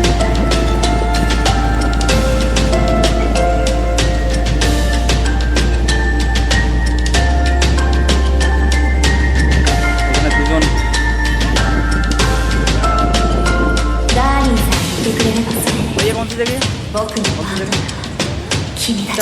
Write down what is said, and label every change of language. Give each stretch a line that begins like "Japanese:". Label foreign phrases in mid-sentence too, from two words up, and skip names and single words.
Bangla: এখানে দুজন
Japanese: ダーリンさん言ってくれればそれで
Hindi: भैया कौन सी जगह
Japanese: 僕のパートナー君だ
Hindi: क्या